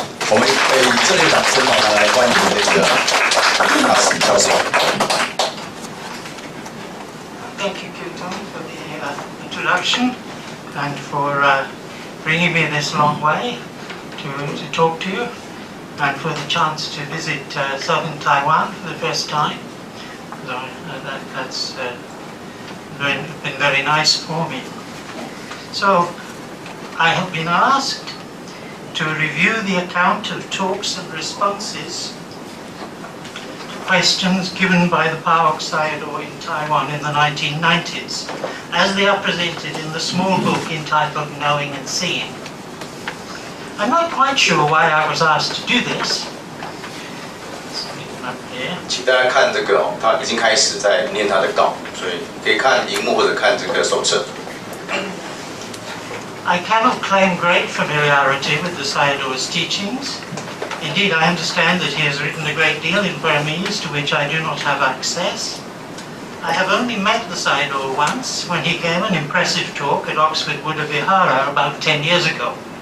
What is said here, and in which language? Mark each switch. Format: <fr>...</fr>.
<zh>我们以这类掌声来欢迎这个cousin教授。</zh> <en>Thank you, Kirtan, for the introduction and for bringing me this long way to talk to you, and for the chance to visit southern Taiwan for the first time. So that's been very nice for me. So I have been asked to review the account of talks and responses to questions given by the PAOK Sayadaw in Taiwan in the 1990s, as they are presented in the small book entitled Knowing and Seeing. I'm not quite sure why I was asked to do this. Up here.</en> <zh>请大家看这个哦，他已经开始在念他的稿，所以可以看荧幕或者看这个手册。</zh> <en>I cannot claim great familiarity with the Sayadaw's teachings. Indeed, I understand that he has written a great deal in Burmese to which I do not have access. I have only met the Sayadaw once when he gave an impressive talk at Oxford Buddha Vihara about 10 years ago.</en>